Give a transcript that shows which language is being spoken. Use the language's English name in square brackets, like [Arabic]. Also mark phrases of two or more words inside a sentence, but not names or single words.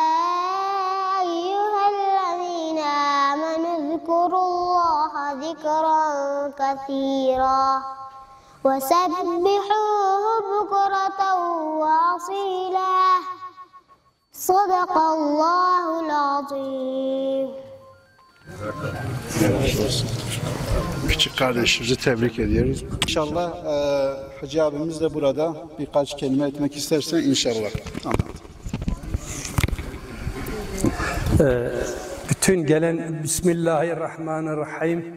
[Arabic] أيها الذين آمنوا اذكروا الله ذكرا كثيرا وسبحوه بكرة وأصيلا صدق الله العظيم. [Turkish] Küçük kardeşimizi tebrik ediyoruz. İnşallah Hacı abimiz de burada birkaç kelime etmek isterse inşallah. Bütün gelen Bismillahirrahmanirrahim.